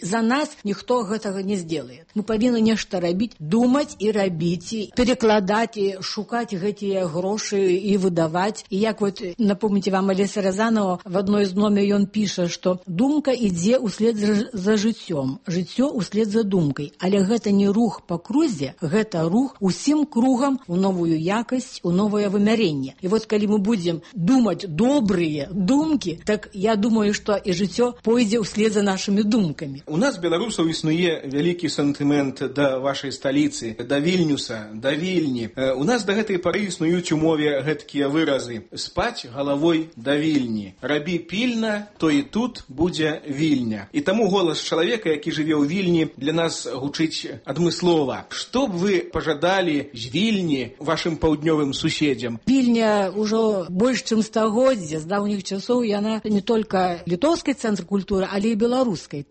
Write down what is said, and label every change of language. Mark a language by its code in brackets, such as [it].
[ru] За нас никто этого не сделает. Мы повинны нечто робить, думать и робить, перекладать, и шукать эти гроши и выдавать. И как вот напомните вам Олеся Разанова, в одной из номер он пишет, что [be] думка идзе услед за жыццём, жыццё услед за думкой. Але гэта не рух по крузе, гэта рух усім кругам у новую якасць, у новое вымярэнне. [ru] И вот, калі мы будем думать добрые думки, так я думаю, что и жыццё пойдзе услед за нашими думками. [be] У нас, беларусаў, існуе вялікі сантымент да вашай сталіцы, да Вільнюса, да Вільні. У нас да гэтай пары існуюць умове гэткія выразы. Спаць галавой да Вільні. Рабі пільна, то і тут будзе Вільня. І таму голас чалавека, які жыве ў Вільні, для нас гучыць адмыслова. Што б вы пажадалі з Вільні вашым паўднёвым суседзям? Вільня ўжо больш чым стагоддзе, з даўніх часоў яна не толькі літоўскай цэнтр культуры, але і беларускай.